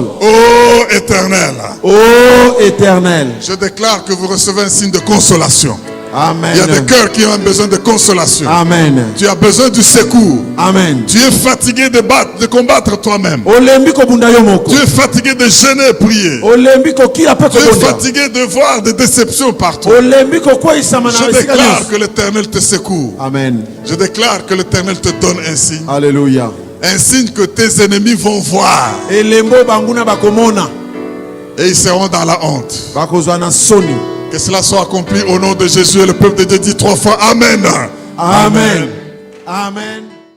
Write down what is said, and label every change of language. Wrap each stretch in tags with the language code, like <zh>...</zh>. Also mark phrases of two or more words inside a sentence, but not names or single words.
<fr>Ô Éternel, Ô Éternel. je déclare que vous recevez un signe de consolation. Amen. Il y a des cœurs qui ont besoin de consolation. Amen. Tu as besoin du secours. Amen. Tu es fatigué de combattre toi-même.</fr> <ln>Olembi kobunda yo moko.</ln> <fr>Tu es fatigué de jeûner et prier.</fr> <ln>Olembi kokila pe</ln> <fr>Tu es</fr> <ln>kobunda.</ln> <fr>fatigué de voir des déceptions partout.</fr> <ln>Olembi kokweyisama na</ln> <fr>Je</fr> <ln>esika</ln> <fr>déclare</fr> <ln>nyonso.</ln> <fr>que l'Éternel te secoue. Amen. Je déclare que l'Éternel te donne un signe. Alléluia. Un signe que tes ennemis vont voir.</fr> <ln>Elembo banguna bakomona.</ln> <fr>Et ils seront dans la honte.</fr> <ln>Bakozwa na soni.</ln> <fr>Que cela soit accompli au nom de Jésus. Et le peuple de Dieu dit 3 fois Amen. Amen. Amen.</fr>